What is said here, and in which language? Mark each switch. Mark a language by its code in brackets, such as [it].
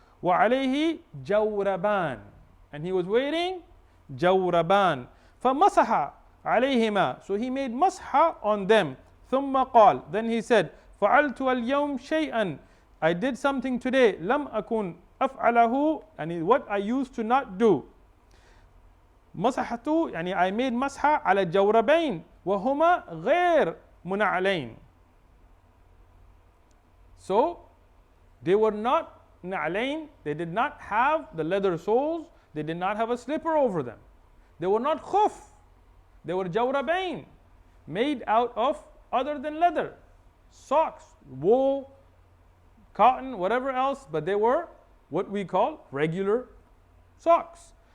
[ar] وَعَلَيْهِ جَوْرَبَانِ, [en] and he was wearing جَوْرَبَانِ. [ar] فَمَسَحَ عَلَيْهِمَا, [en] so he made masha on them. [ar] ثُمَّ قال, [en] then he said, [ar] فَعَلْتُ الْيَوْمِ شَيْئًا, [en] I did something today, [ar] لَمْ أَكُنْ أَفْعَلَهُ, [en] and what I used to not do. [ar] مسحت, يعني [en] I made [ar] مسحة على الجوربين وهما غير منعلين. [en] So they were not na'alain, they did not have the leather soles, they did not have a slipper over them. They were not khuff, they were jawrabayn, made out of other than leather, socks, wool, cotton, whatever else, but they were what we call regular socks.